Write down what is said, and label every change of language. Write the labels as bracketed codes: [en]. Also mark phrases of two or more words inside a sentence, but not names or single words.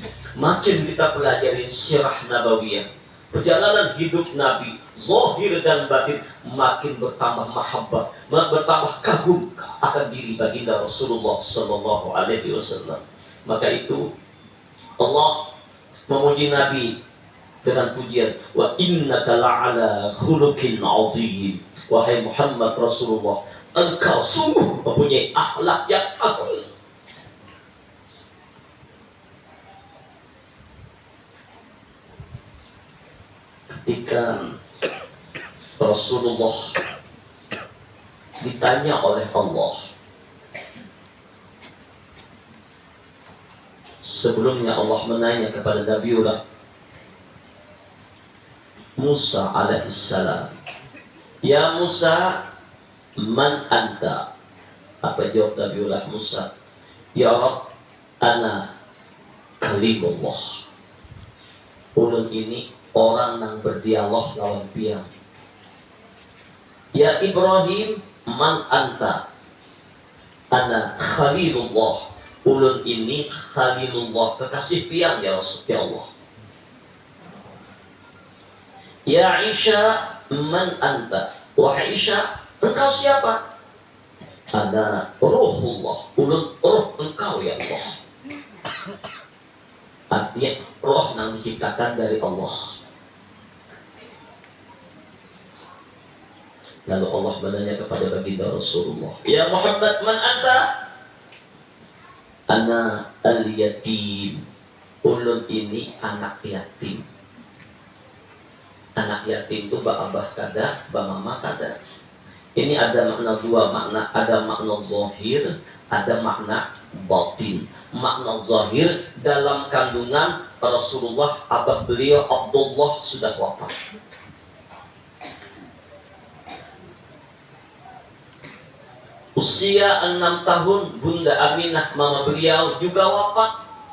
[id] Makin kita pelajari [ar] سيرة نبوية, [id] perjalanan hidup Nabi, zahir dan batin, makin bertambah mahabbah, bertambah kagum akan diri baginda Rasulullah [ar] صلى الله عليه وسلم. [id] Maka itu Allah memuji Nabi dengan pujian, [ar] وإنك لعلى خلق عظيم. [id] Wahai Muhammad Rasulullah, engkau sungguh mempunyai akhlak yang agung. Ketika Rasulullah ditanya oleh Allah, Sebelumnya Allah menanya kepada Nabiullah Musa alaihissalam, [ar] "يا موسى، من أنت?" [id] Apa jawab Nabiullah Musa? [ar] "يا رب، أنا كليم الله." [bjn] Ulun ini orang yang berdialog lawan piang. [ar] "يا إبراهيم، من أنت?" "أنا خليل الله." [bjn] Ulun ini khalilullah, kekasih piang ya Rasulullah. [ar] "يا عيسى, من أنت?" [id] Wahai Isya, engkau siapa? [ar] "أنا روح الله." [id] Ulun roh engkau ya Allah. Artinya roh yang diciptakan dari Allah. Lalu Allah menanya kepada baginda Rasulullah, [ar] "يا محمد، من أنت?" "أنا اليتيم." [bjn] Ulun ini anak yatim. Anak yatim itu abah kada, mama kada. [id] Ini ada makna dua makna, ada makna zahir, ada makna batin. Makna zahir dalam kandungan Rasulullah, abah beliau Abdullah sudah wafat. Usia 6 tahun Bunda Aminah mama beliau juga wafat.